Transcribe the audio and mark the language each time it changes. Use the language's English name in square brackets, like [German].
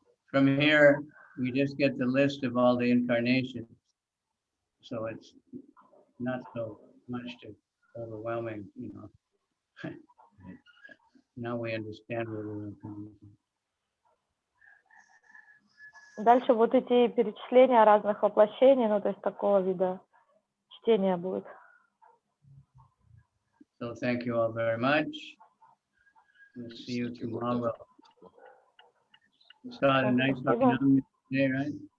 [English] From here, we just get the list of all the incarnations. So it's not so much too overwhelming, you know. Now we understand where we're coming from. [Russian] Дальше вот эти перечисления разных воплощений, ну то есть такого вида чтения будет. [English] So thank you all very much. We'll see you tomorrow. We saw a nice afternoon today, right?